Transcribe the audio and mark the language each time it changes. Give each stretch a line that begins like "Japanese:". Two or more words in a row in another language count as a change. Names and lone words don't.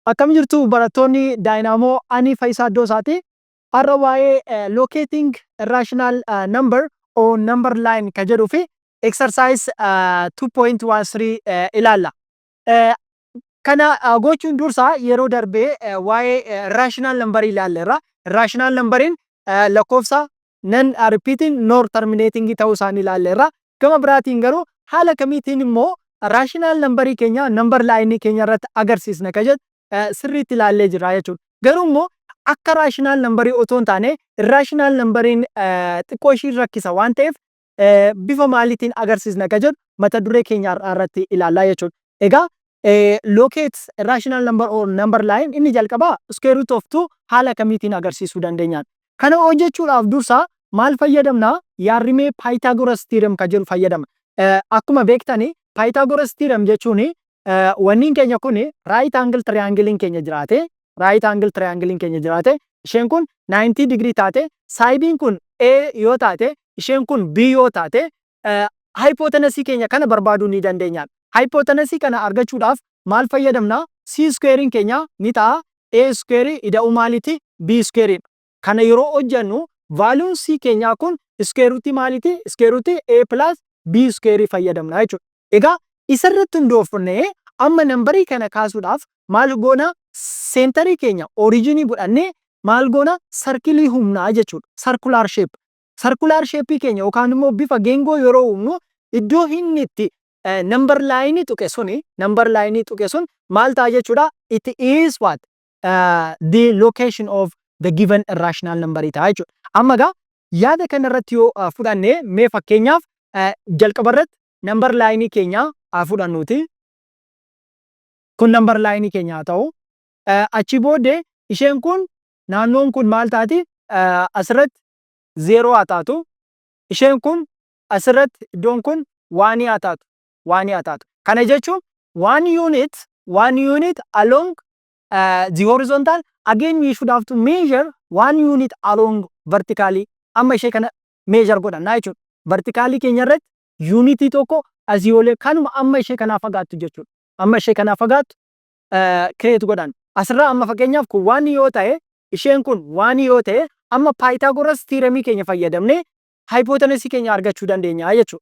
Oromo: Akkam jirtu barattoonni Dynamo ani Faayisaa Iddoo isaati. Har'a waa'ee
English: locating irrational number or number line
Oromo: kan jedhuu fi exercise 2.13 ilaalla. Kana gochuun dursa yeroo darbee waa'ee
English: irrational number
Oromo: ilaalleerra.
English: Irrational numberiin
Oromo: lakkoofsa
English: non repeating nor terminating
Oromo: ta'uu isaanii ilaalleerra. Gama biraatiin garuu haala kamiitiin immoo
English: irrational numberii
Oromo: keenya
English: number line
Oromo: keenya irratti agarsiisna kan jedhu sirriitti ilaallee jira jechuudha. Garuu immoo akka
English: raashinaal nambarii
Oromo: otoo hin taane
English: irraashinaal nambariin
Oromo: xiqqoo ishii rakkisa waan ta'eef bifa maaliitiin agarsiisna kan jedhu mata duree keenya irratti ilaallaa jechuudha. Egaa
English: locate irrational number or number line
Oromo: inni jalqabaa
English: square root of 2
Oromo: haala kamiitiin agarsiisuu dandeenyaan. Kana hojjechuudhaaf dursa maal fayyadamna? Yaarrimee Pythagoras theorem kan jedhu fayyadamna. Akkuma beektani Pythagoras theorem jechuun wanni keenya kun
English: right angle triangle
Oromo: keenya jiraate
English: right angle triangle
Oromo: keenya jiraate isheen kun 90 degree taate side kun A yoo taate isheen kun B yoo taate hypotenuse keenya kana barbaaduu ni dandeenya. Hypotenuse kana argachuudhaaf maal fayyadamna?
English: C square
Oromo: keenya ni ta'a
English: A square
Oromo: ida'u maaliti
English: B square.
Oromo: Kana yeroo hojjennu value C keenya kun
English: square root
Oromo: maaliti
English: square root A plus B square
Oromo: fayyadamna jechuudha. Egaa isarratti hundoofnee amma nambarii kana kaasuudhaaf maal goona? Seenterii keenya originii godhannee maal goona? Sarkilii humnaa jechuudha.
English: Circular shape. Circular shape
Oromo: keenya yookaan immoo bifa geengoo yeroo humnu iddoo inni itti
English: number line
Oromo: tuqe suni maal ta'a jechuudha?
English: It is what? The location of the given irrational number
Oromo: ta'a jechuudha. Amma egaa yaada kana irratti yoo fudhannee mee fakkeenyaaf jalqaba irratti
English: number line
Oromo: keenya fudhannuuti. Kun number line keenya ta'u achi booddee isheen kun naannoon kun maal taati? Asirratti 0 haa taatu. Isheen kun asirratti iddoon kun 1 haa taatu. Kana jechuun
English: 1 unit along the horizontal. Again we should have to measure 1 unit along vertically.
Oromo: Amma ishee kana measure godhanna jechuudha. Vertically keenya irratti unity tokko asii olee kanuma amma ishee kanaa fagaattu jechuudha. Amma ishee kanaa fagaattu create godhan. Asirraa amma fakkeenyaaf kun 1 yoo ta'e isheen kun 1 yoo ta'e amma Pythagoras theorem keenya fayyadamnee hypotenuse keenya argachuu dandeenya jechuudha.